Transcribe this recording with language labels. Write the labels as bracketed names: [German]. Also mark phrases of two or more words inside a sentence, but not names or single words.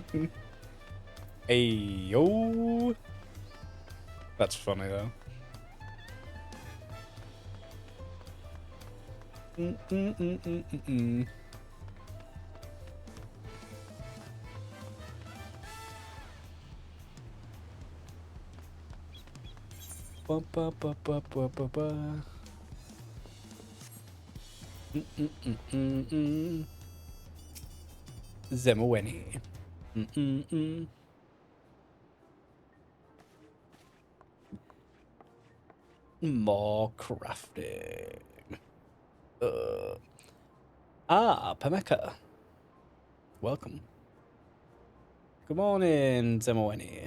[English] Hey, yo. That's funny, though. Ba, ba, ba, ba, ba, ba, ba. Zemoweni. More crafting. Pameka. Welcome. Good morning, Zemoweni.